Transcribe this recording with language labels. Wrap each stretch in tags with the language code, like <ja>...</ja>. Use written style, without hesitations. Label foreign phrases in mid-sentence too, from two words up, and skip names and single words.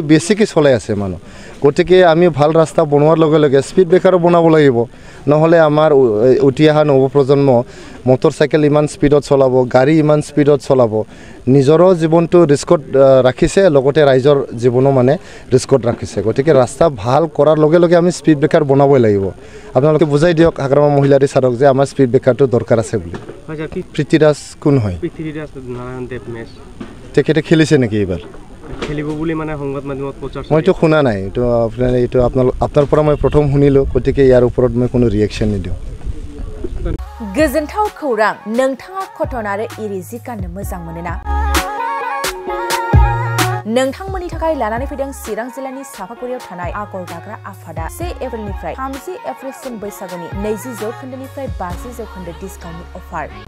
<as>বেছিকৈ চলাই আছে মানুহ গতিকে আমি ভাল ৰাস্তা বনোৱাৰ লগে লগে</as> <en>speed breaker</en> <as>বনাব লাগিব নহ'লে আমাৰ উঠি অহা নৱপ্ৰজন্ম মটৰচাইকেল ইমান স্পীডত চলাব গাড়ী ইমান স্পীডত চলাব নিজৰো জীৱনটো ৰিস্কত ৰাখিছে লগতে ৰাইজৰ জীৱনো মানে ৰিস্কত ৰাখিছে গতিকে ৰাস্তা ভাল কৰাৰ লগে লগে আমি</as> <en>speed breaker</en> <as>বনাবই লাগিব আপোনালোকে বুজাই দিয়ক হাগ্ৰামা মহিলাৰী ছাৰক যে আমাৰ</as> <en>speed breaker</en> <as>দৰকাৰ আছে বুলি পৃথ্বীৰাজ কোন হয় পৃথ্বীৰাজ নাৰায়ণ দেৱ মেচ তেখেতে খেলিছে নেকি এইবাৰ খেলিব বুলি মানে সংবাদ মাধ্যমত প্ৰচাৰ মইতো শুনা নাই এইটো আপোনাৰ পৰা মই প্ৰথম শুনিলোঁ গতিকে ইয়াৰ ওপৰত মই কোনো ৰিয়েকশ্যন নিদিওঁ</as> <brx>गोजोनथाव खौरां नोंथाङा कटन आरो इरि जि गाननो मोजां मोनोना नोंथांमोननि थाखाय लानानै फैदों चिरां जिल्लानि सापागुरियाव थानाय आगर दाग्रा आफादा 1 एप्रिलनिफ्राय 30 एप्रिलसिम बैसागुनि 20% 50%</brx> <en>discount offer</en>